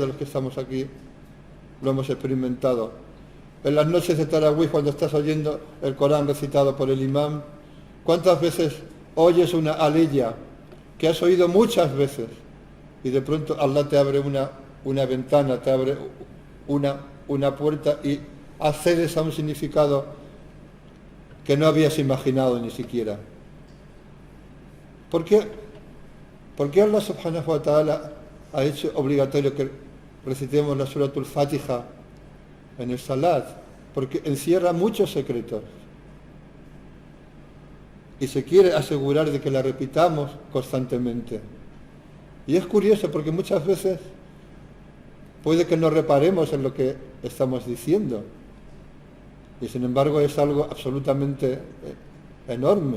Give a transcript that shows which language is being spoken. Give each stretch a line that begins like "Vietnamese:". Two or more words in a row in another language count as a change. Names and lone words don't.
Spanish: los que estamos aquí lo hemos experimentado, en las noches de Tarawih, cuando estás oyendo el Corán recitado por el imam, cuántas veces oyes una aleya que has oído muchas veces y de pronto Allah te abre una ventana, te abre una puerta y accedes a un significado que no habías imaginado ni siquiera? ¿Por qué Allah
Arabic: سبحانه وتعالى
Spanish: ha hecho obligatorio que recitemos la Suratul Fatiha en el Salat? Porque encierra muchos secretos y se quiere asegurar de que la repitamos constantemente. Y es curioso porque muchas veces puede que no reparemos en lo que estamos diciendo, y sin embargo es algo absolutamente enorme.